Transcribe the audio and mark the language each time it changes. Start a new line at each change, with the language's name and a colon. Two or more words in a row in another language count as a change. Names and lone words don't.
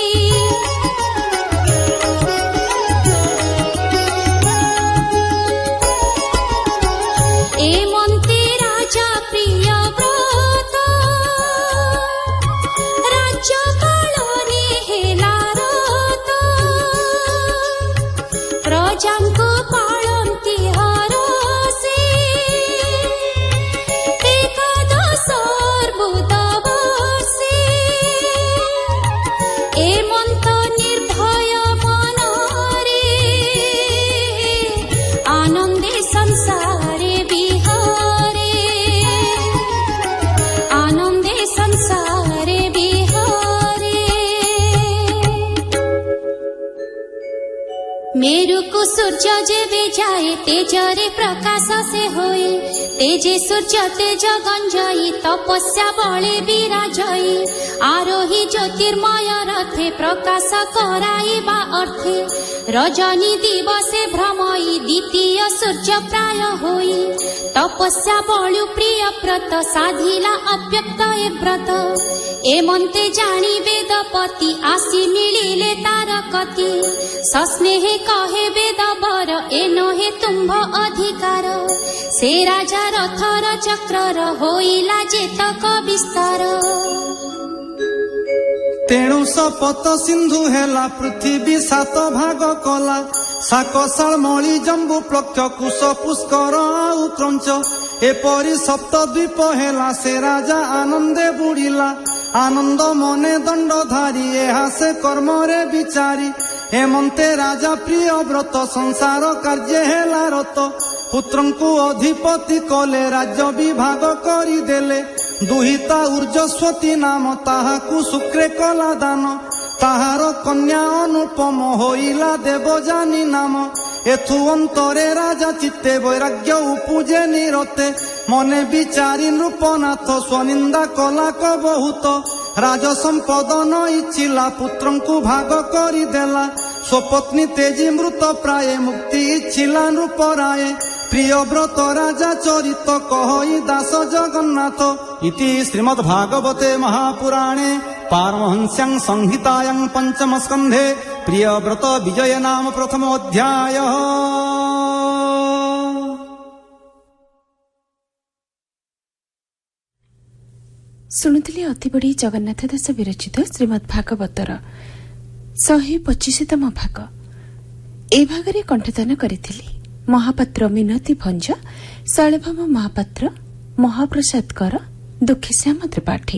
Odia: ଏମନ୍ତେ ରାଜା ପ୍ରିୟ ବ୍ରତ ରାଜ୍ୟ କାଳନେ ହେଲା ରତ ପ୍ରଜାଙ୍କୁ ପାଳନ୍ତି ହରଷେ ଏକାଦଶ ଅର୍ବୁଦ ବର୍ଷେ ଏମନ୍ତ ନିର୍ଭୟ ମନରେ ଆନନ୍ଦେ ସଂସାରେ ବିହାରେ ଆନନ୍ଦେ ସଂସାରେ ବିହାରେ ମେରୁକୁ ସୂର୍ଯ୍ୟ ଜେବେ ଜାଏ ତେଜରେ ପ୍ରକାଶ ସେ ହୋଏ ତେଜେ ସୂର୍ଯ୍ୟ ତେଜ ଗଞ୍ଜାଇ ତପସ୍ୟା ବଳେ ବିରାଜଇ ଆରୋହି ଜ୍ୟୋତିର୍ମୟ ରଥେ ପ୍ରକାଶ କରାଇବା ଅର୍ଥେ ରଜନୀ ଦିବସେ ଭ୍ରମଇ ଦ୍ୱିତୀୟ ସୂର୍ଯ୍ୟ ପ୍ରାୟ ହୋଇ ତପସ୍ୟା ବଳୁ ପ୍ରିୟ ବ୍ରତ ସାଧିଲା ଅବ୍ୟକ୍ତ ଏ ବ୍ରତ ଏମନ୍ତେ ଜାଣି ବେଦପତି ଆସି ମିଳିଲେ ତାର କତି ସସ୍ନେହେ କହେ ବେଦ ବର ଏ ନହେ ତୁମ୍ଭ ଅଧିକାର ସେ ରାଜା ରଥର ଚକ୍ରର ହୋଇଲା ଜେତକ ବିସ୍ତାର ତେଣୁ ଶପଥ ସିନ୍ଧୁ ହେଲା ପୃଥ୍ୱୀ 7 ଭାଗ କଲା ଶାକଶାଲ ମଣି ଜମ୍ବୁ ପ୍ଲକ୍ଷ କୁଶ ପୁଷ୍କର ଆଉ କ୍ରଞ୍ଚ ଏପରି ସପ୍ତଦ୍ୱୀପ ହେଲା ସେ ରାଜା ଆନନ୍ଦେ ବୁଡ଼ିଲା ଆନନ୍ଦ ମନେ ଦଣ୍ଡଧାରୀ ଏହା ସେ କର୍ମରେ ବିଚାରି ହେମନ୍ତେ ରାଜା ପ୍ରିୟ ବ୍ରତ ସଂସାର କାର୍ଯ୍ୟ ହେଲା ରତ ପୁତ୍ରଙ୍କୁ ଅଧିପତି କଲେ ରାଜ୍ୟ ବିଭାଗ କରିଦେଲେ ଦୁହିତା ଊର୍ଜସ୍ୱତୀ ନାମ ତାହାକୁ ଶୁକ୍ରେ କଲା ଦାନ ତାହାର କନ୍ୟା ଅନୁପମ ହୋଇଲା ଦେବଜାନୀ ନାମ ଏଥୁ ଅନ୍ତରେ ରାଜା ଚିତ୍ତେ ବୈରାଗ୍ୟ ଉପୁଜେ ନିରତେ ମନେ ବିଚାରି ନୃପନାଥ ସ୍ୱନିନ୍ଦା କଲା କ ବହୁତ ରାଜ ସମ୍ପଦ ନ ଇଚ୍ଛିଲା ପୁତ୍ରଙ୍କୁ ଭାଗ କରିଦେଲା ସ୍ୱପତ୍ନୀ ତେଜି ମୃତ ପ୍ରାୟେ ମୁକ୍ତି ଇଚ୍ଛିଲା ନୃପରାୟେ ପ୍ରିୟ ବ୍ରତ ରାଜା ଚରିତ କହଇ ଦାସ ଜଗନ୍ନାଥ
Sanskrit: इति श्रीमद् भागवते महापुराणे पारमहंस्यां संहितायां पंचम स्कंधे प्रिय व्रत विजय नाम प्रथम अध्याय।
Odia: ଶୁଣୁଥିଲେ ଅତିବଡ଼ି ଜଗନ୍ନାଥ ଦାସ ବିରଚିତ ଶ୍ରୀମଦ୍ ଭାଗବତର 125ତମ ଭାଗ। ଏ ଭାଗରେ କଣ୍ଠଦାନ କରିଥିଲେ ମହାପାତ୍ର ମିନତୀ ଭଞ୍ଜ, ଶୈଳଭାମ ମହାପାତ୍ର, ମହାପ୍ରସାଦ କର, ଦୁଃଖୀଶ୍ୟାମ ତ୍ରିପାଠୀ।